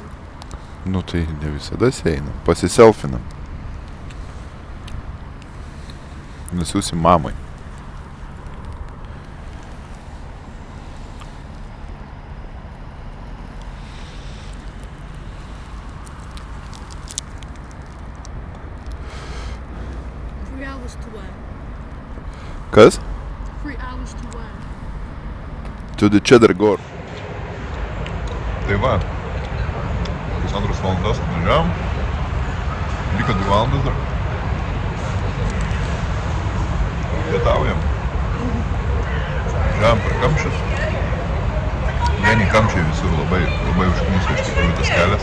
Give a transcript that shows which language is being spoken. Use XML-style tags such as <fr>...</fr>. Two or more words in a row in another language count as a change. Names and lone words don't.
<lt>Nu tai ne visada seinam. Pasiselfinam. Nusiųsim mamai.</lt> <en>Three hours to where?</en> <lt>Kas?</lt> <en>3 hours to where? To the Cheddar Gore.</en> <lt>Tai va, pusantros valandos atvažiavom, liko 2 valandas dar. Pietaujam. Važiavom per kamščius. Vieni kamščiai visur labai užkniso iš tikrųjų tas kelias.</lt>